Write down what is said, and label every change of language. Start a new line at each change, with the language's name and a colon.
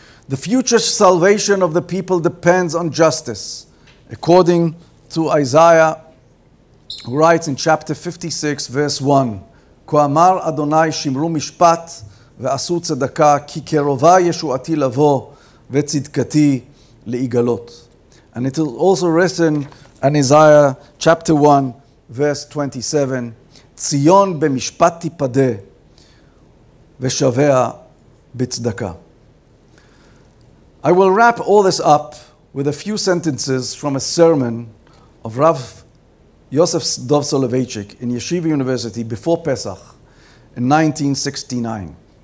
English: The future salvation of the people depends on justice. According to Isaiah, who writes in chapter 56, verse 1,
Hebrew: כה אמר אדוני שמרו משפט ועשו צדקה, כי קרובה ישועתי לבוא וצדקתי להיגלות.
English: And it is also written in Isaiah chapter 1, verse 27,
Hebrew: ציון במשפט תיפדה ושביה בצדקה.
English: I will wrap all this up with a few sentences from a sermon of Rav Yosef Dov Soloveitchik in Yeshiva University before Pesach in 1969.